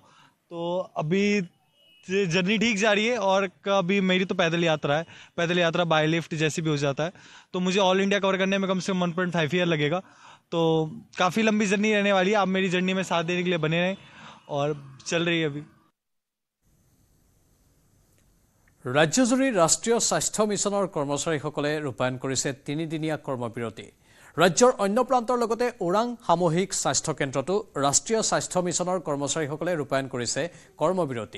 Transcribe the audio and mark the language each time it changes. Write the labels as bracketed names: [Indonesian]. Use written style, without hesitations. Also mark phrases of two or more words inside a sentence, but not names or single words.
[Hindi] तो अभी जर्नी ठीक जा रही है, और कभी मेरी तो पैदल यात्रा है, पैदल यात्रा [English] by lift [Hindi] जैसे भी हो जाता है, तो मुझे [English] all India cover [Hindi] करने में कम से कम 1.5 ईयर लगेगा। तो काफ़ी लंबी जर्नी रहने वाली है। आप मेरी जर्नी में साथ देने के लिए बने रहें, और चल रही है अभी। [Assamese] ৰাজ্যজুৰি ৰাষ্ট্ৰীয় স্বাস্থ্য মিছনৰ কৰ্মচাৰীসকলে ৰূপায়ণ কৰিছে 3দিনীয়া কৰ্মবিৰতি। ৰাজ্যৰ অন্য প্ৰান্তৰ লগতে ওৰাং সামূহিক স্বাস্থ্য কেন্দ্ৰতো ৰাষ্ট্ৰীয় স্বাস্থ্য মিছনৰ কৰ্মচাৰীসকলে ৰূপায়ণ কৰিছে কৰ্মবিৰতি।